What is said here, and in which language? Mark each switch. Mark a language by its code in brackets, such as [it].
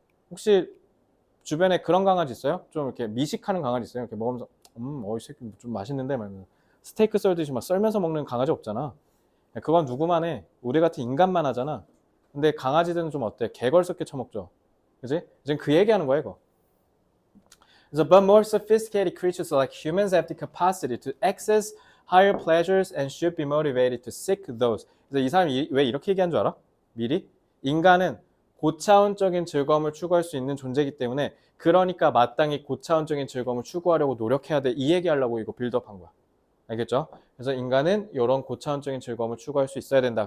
[ko] 혹시 주변에 그런 강아지 있어요? 좀 이렇게 미식하는 강아지 있어요? 이렇게 먹으면서 이 새끼 좀 맛있는데 말면 스테이크 썰듯이 막 썰면서 먹는 강아지 없잖아. 그건 누구만 해? 우리 같은 인간만 하잖아. 근데 강아지들은 좀 어때? 개걸스럽게 처먹죠. 그지? 지금 그 얘기하는 거야 이거. 그래서 [en] but more sophisticated creatures like humans have the capacity to access higher pleasures and should be motivated to seek those. [ko] 그래서 이 사람이 왜 이렇게 얘기한 줄 알아? 미리? 인간은 고차원적인 즐거움을 추구할 수 있는 존재이기 때문에, 그러니까 마땅히 고차원적인 즐거움을 추구하려고 노력해야 돼. 이 얘기하려고 이거 빌드업한 거야. 알겠죠? 그래서 인간은 이런 고차원적인 즐거움을 추구할 수 있어야 된다.